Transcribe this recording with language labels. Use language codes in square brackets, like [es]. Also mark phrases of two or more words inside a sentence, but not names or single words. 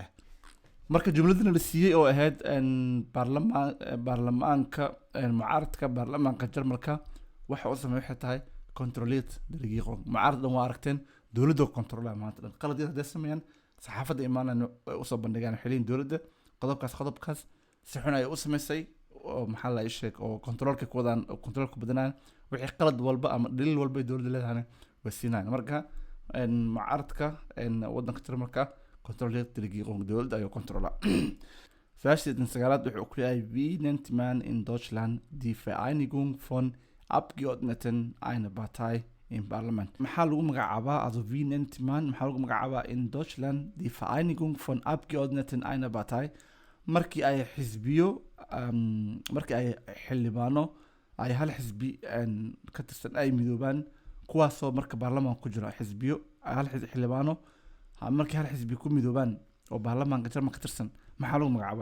[so] marka jumladana la siiyey oo ahayd baarlamaanka mucaaradka baarlamaanka Jarmalka waxa uu sameeyay waxay tahay [de] controliert die Regierung [so] mucaaradan waa aragteen dowladda kontrolaa maanta dhan qalad yar hadday sameeyaan saxaafadda imaanayna way usoo bandhigaan xiliin dowladda qodobkaas si xun ay u sameysay oo maxaa la sheeg oo controlka ku wadaan oo controlka badanaan wixii qalad walba ama dhaliil walba ay dowladda leedahay way siinayaan marka mucaaradka wadanka Jarmalka controlka regierung dowladda ayuu controla [de] Verschiedene Sagalat [so] wuxuu ku leeyahay [de] wie nennt man in Deutschland die Vereinigung von Abgeordneten einer Partei im Parlament [so] maxaa lagu magacaabaa [de] also wie nennt man [so] maxaa lagu magacaabaa [de] in Deutschland die Vereinigung von Abgeordneten einer [so] Partei markii ay xisbiyo markii ay xildhibaano ay hal xisbi ka tirsan ay midoobaan kuwaasoo marka baarlamaanka ku jira xisbiyo hal xildhibaano markii hal xisbi ku midoobaan oo baarlamaanka Jarmalka ka tirsan maxaa lagu magacaabaa